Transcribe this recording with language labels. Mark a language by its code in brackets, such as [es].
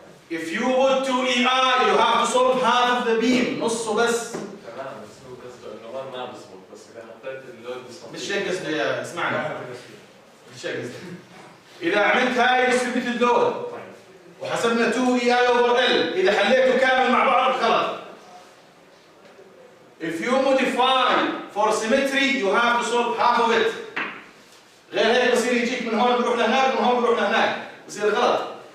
[en] If you put 2 EI, you have to solve half of the beam, [ar] نصه بس. تمام بس هو بس النظام ما بيظبط بس إذا حطيت اللود بيصير. مش هيك قصدي يا اسمعني. مش هيك قصدي. إذا عملت هاي distributed load وحسبنا 2 EI over L، إذا حليته كامل مع بعض غلط. [en] If you modify for symmetry, you have to solve half of it. [ar] غير هيك بصير يجيك من هون بروح لهناك ومن هون بروح لهناك، بصير غلط.